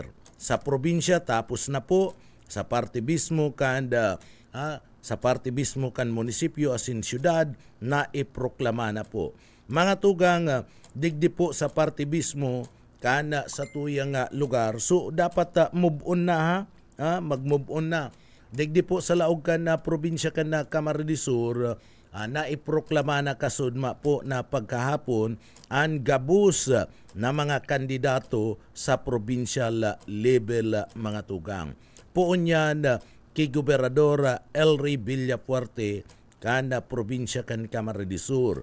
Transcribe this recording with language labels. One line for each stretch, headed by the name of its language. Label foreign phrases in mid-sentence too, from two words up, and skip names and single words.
Bikol: Sa probinsya tapos na po, sa party mismo kan sa party mismo kan munisipyo asin syudad na iproklama na po. Mga tugang digdi po sa party mismo kan sa tuyang lugar. So dapat
English: move on
Bikol: na mag-move on na. Digdi po sa laog kan na probinsya kan na Camarines-Sur, na iproklama na kasudma po na pagkahapon ang gabus na mga kandidato sa
English: provincial level
Bikol: mga tugang. Poon yan kay Gobernador Elry Villafuerte kana probinsya kan Camarines-Sur.